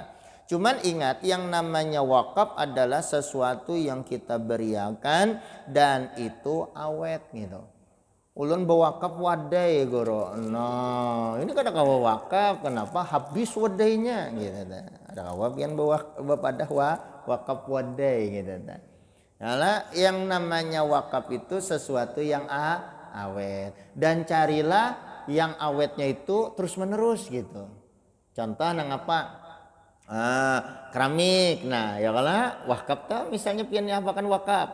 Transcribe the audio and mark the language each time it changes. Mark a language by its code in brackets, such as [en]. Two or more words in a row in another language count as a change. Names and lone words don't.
[id] Cuman ingat yang namanya wakaf adalah sesuatu yang kita beriakan dan itu awet gitu. [bjn] Ulun bawakaf wadai goro. Nah, ini kada kawa wakaf, kenapa habis wadainya gitu. Ada kawa pian bapadah wakaf wadai gitu. Nah, [id] yang namanya wakaf itu sesuatu yang awet, dan carilah yang awetnya itu terus menerus gitu. [bjn] Contoh nang apa? Keramik. Nah, ya kalau wakaf tuh misalnya pian apakan wakaf.